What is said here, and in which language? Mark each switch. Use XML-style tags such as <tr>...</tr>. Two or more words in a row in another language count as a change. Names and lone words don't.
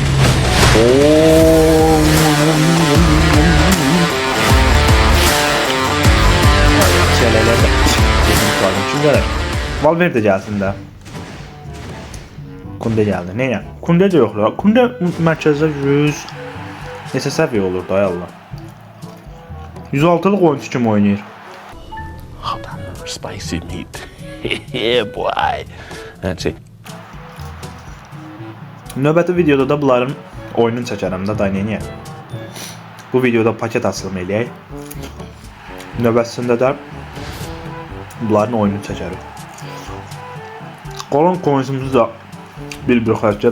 <az>Çələlər də kim gəlir? Valverde gəlsin də. Kunde gəldi. Nəyə? Kunde də yoxlayaq. Kunde mərkəzdə 100 neçə səviyyə olur da Allah. 106'lıq oyuncu kim oynayır?</az> <en>Spicy meat. Yeah boy. That's it.</en> <az>Növbəti videoda da bunların oyununu çəkərəm də dayanıya. Bu videoda paket açılımı eləyək. Növbətində də bunların oyununu çəkərik. Qalan coinsimiz da bir xərcləyək.</az>